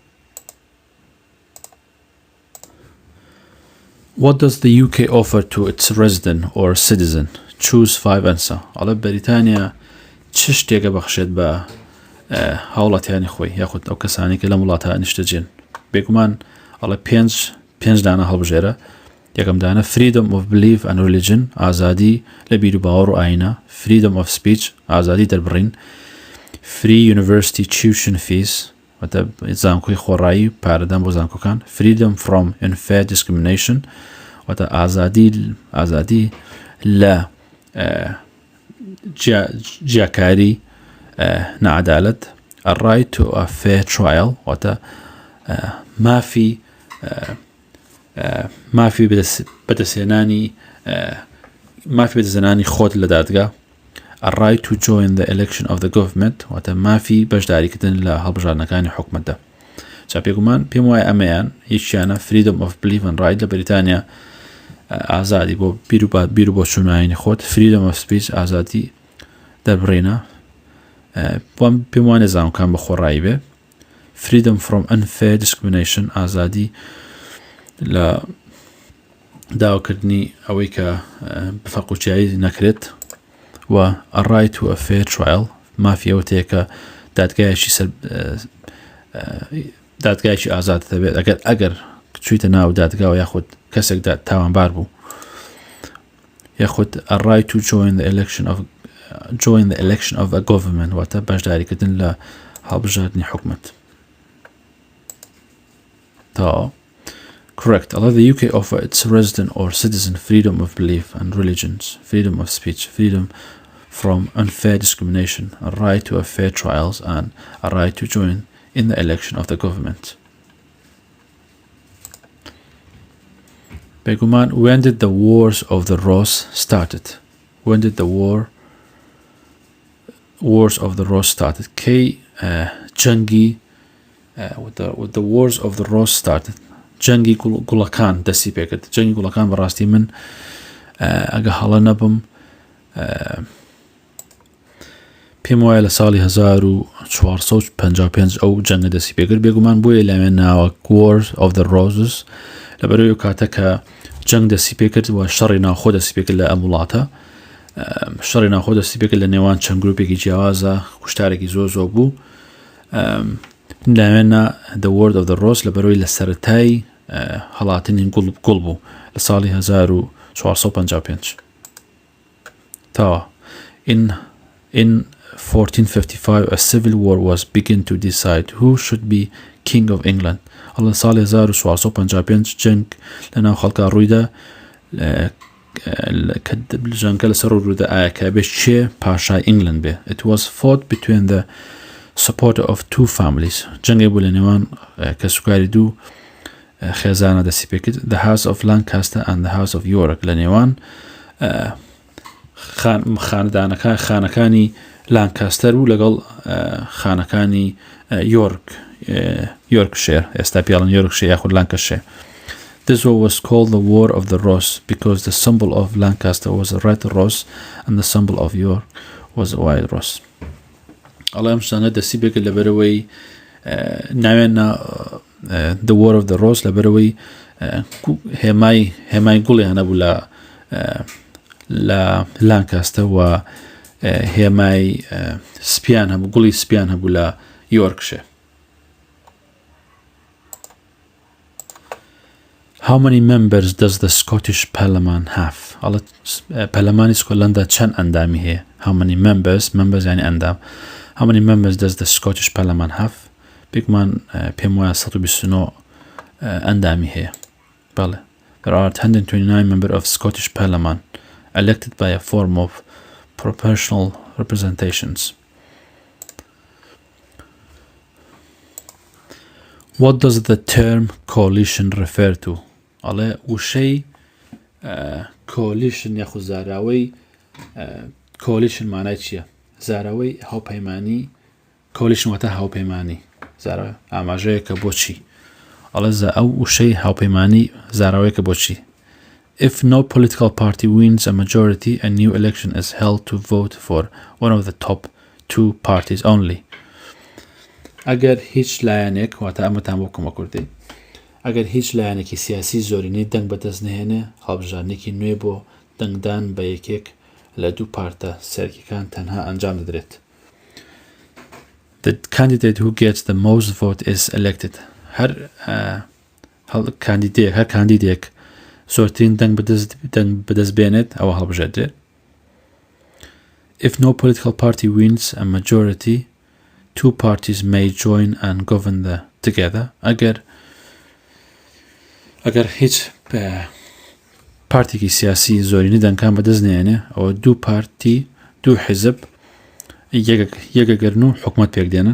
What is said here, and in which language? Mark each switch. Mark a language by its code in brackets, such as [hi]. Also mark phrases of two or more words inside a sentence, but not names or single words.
[en] What does the UK offer to its resident or citizen? Choose 5 answer. [ckb] ئەڵێ بەریتانیا چ شتێکە بەخشێت بە هاوڵاتیانی خۆی یاخود ئەو کەسانی کە لەم وڵاتە نیشتەجێن. بێگومان ئەڵێ پێنج دانە هەڵبژێرە. یەکەم دانە [en] freedom of belief and religion [ckb] ئازادی لە بیر و باوەڕ و ئاینە، [en] freedom of speech [ckb] ئازادی دەربڕین، [en] free university tuition fees [ckb] واتە زانکۆی خۆڕایی پارەدان بۆ زانکۆکان، [en] freedom from unfair discrimination [ckb] واتە ئازادی لە جیاکاری نەعەدالەت، [en] a right to a fair trial [ckb] واتە مافی بەدەستێنانی خۆت لە دادگا، [en] a right to join the election of the government [ckb] واتە مافی بەشداریکردن لە هەڵبژاردنەکانی حکومەتدا. جا پێگومان پێم وایە ئەمەیان هیچیانە [en] freedom of belief and right [ckb] لە بەریتانیا ئازادی بۆ بیر و بۆ چوونایانی خۆت، [en] freedom of speech [ckb] ئازادی دەربڕینە پێم وانێ زانکۆکان بە خۆڕایی بێ، [en] freedom from unfair discrimination [ckb] ئازادی لە داواکردنی ئەوەی کە بفەرقوچیایی نەکرێت و [en] a right to a fair trial [ckb] مافی ئەوەیە کە دادگایەکی ئازاد دەبێت ئەگەر چوویتە ناو دادگاوە یاخود کەسێک تاوانبار بوو، یاخود [en] a right to join the election of a government [ckb] واتە بەشداریکردن لە هەڵبژاردنی حکومەت. تا correct. [en] Although the UK offer its resident or citizen freedom of belief and religions, freedom of speech, freedom from unfair discrimination, a right to a fair trials, and a right to join in the election of the government. Beguman, when did the wars of the Rose started? When did the wars of the Rose started? Kay Jangi with the wars of the Rose started. [ckb] جەنگی گوڵەکان دەستی پێکرد. جەنگی گوڵەکان بەڕاستی من ئەگە هەڵە نەبم پێم وایە لە ساڵی 1455 ئەو جەنگە دەستی پێکرد. بێگومان بۆیە لەوێن ناوە [en] Wars of the Roses [ckb] لەبەرەوەی کاتە کە جەنگ دەستی پێکرد و شەڕی ناوخۆ دەستی پێکرد لە ئەم وڵاتە. شەڕی ناوخۆ دەستی پێکرد لە نێوان چەند گروپێکی جیاوازە، کوشتارێکی زۆر بوو. لەوێنە [en] The Word of the Rose [ckb] لەبەرەوەی لە سەرەتای هەڵاتنی گوڵ بوو لە ساڵی 1455. [en] تاوە in 1455 a civil war was begun to decide who should be king of England. [ckb] لە ساڵی 1455 جەنگ لەناو خەڵکا ڕوویدا جەنگە لەسەر ڕوودا ئایا کە بێت چێ پاشای ئینگلند بێ. [en] It was fought between the supporter of two families. [ckb] جەنگێ بوو لە نێوان کەسوکاری دوو خێزانە دەستی پێکرد، [en] the House of Lancaster and the House of York [ckb] لە نێوان خانەکانی لانکاستەر و لەگەڵ خانەکانی یۆرکشیر ئێستا پیاڵن یۆرکشیر یاخود لانکەشیر. [en] This war was called the War of the Rose because the symbol of Lancaster was a red rose and the symbol of York was a white rose. [ckb] ئەڵێ ئەم شتانە دەستی پێکرد لەبەرەوەی ناوێنە [en] The War of the Rose [ckb] لەبەرەوەی هێمای گوڵیان هەبوو لە لانکاستە و هێمای سپیان هەبوو، گوڵی سپیان هەبوو لە یۆرکشیر. [en] How many members does the Scottish Parliament have? [ckb] پەرلەمانی سکۆتلەندا چەند ئەندامی هەیە؟ [en] How many members [ckb] یعنی ئەندام. [en] How many members does the Scottish Parliament have? [ckb] بێگومان پێم وایە 129 ئەندامی هەیە. [en] بەڵێ There are 129 members of Scottish Parliament elected by a form of proportional representations. What does the term coalition refer to? [ckb] على وشي coalition ياخذ زاراوي coalition معناه چیه؟ زاراوي هاوپەیمانی coalition واتە هاوپەیمانی زاراوي ئاماژەیەکە بۆ چی؟ ئەڵێ ئەو وشەی هاوپەیمانی زاراوەیەکە بۆ چی؟ [en] If no political party wins a majority, a new election is held to vote for one of the top two parties only. [ckb] ئەگەر هیچ لایەنێک واتە ئەمەتان بۆ کۆمە کوردی ئەگەر هیچ لایەنێکی سیاسی زۆرینەی دەنگ بەدەست نهێنێ هەڵبژارنێکی نوێ بۆ دەنگدان بە یەکێک لە دوو پارتە سەرکیەکان تەنها ئەنجام دەدرێت. [en] The candidate who gets the most vote is elected. [ckb] هەر کاندیدێک زۆرترین دەنگ بەدەست بێنێت ئەوە هەڵبژێردرێت. [en] If no political party wins a majority, two parties may join and govern together. [ckb] ئەگەر هیچ پارتێکی سیاسی زۆرینەی دەنگەکان بەدەست نێنێ ئەوە دوو پارتی دوو حیزب یەکەگەرن و حکومەت پێک دێنن.